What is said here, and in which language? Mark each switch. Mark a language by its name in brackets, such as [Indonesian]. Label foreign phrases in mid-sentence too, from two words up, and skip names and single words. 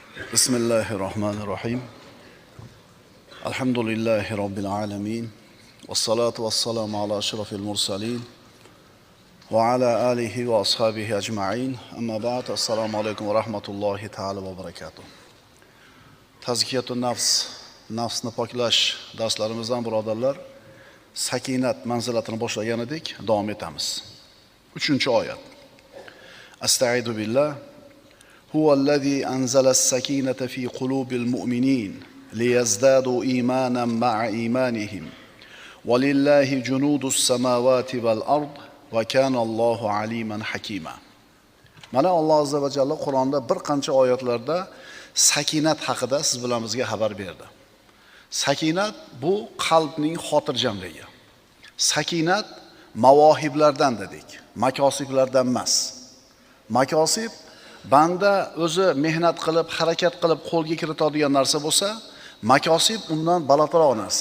[Arabic] بسم الله الرحمن الرحيم الحمد لله رب العالمين. والصلاة والسلام على أشرف المرسلين. وعلى آله وأصحابه أجمعين. أما بعد. السلام عليكم ورحمة الله تعالى وبركاته. [Uzbek] Tazkiyatun nafsni poklash darslarimizdan birodarlar, sakinat manzilatini boshlagan edik, davom etamiz. [Arabic] 3-oyat. أستعيذ بالله. هو الذي أنزل السكينة في قلوب المؤمنين ليزدادوا إيمانا مع إيمانهم ولله جنود السماوات والأرض وكان الله عليما حكيما. [Uzbek] Mana Alloh [Arabic] عز وجل [Uzbek] Qur'onda bir qancha oyatlarda sakinat haqida siz bilan bizga xabar berdi. Sakinat bu qalbning xotirjamligi. Sakinat mavohiblardan dedik, makosiblardan emas. Makosib banda o'zi mehnat qilib, harakat qilib qo'lga kiritadigan narsa bo'lsa, makosib undan balandroq narsa.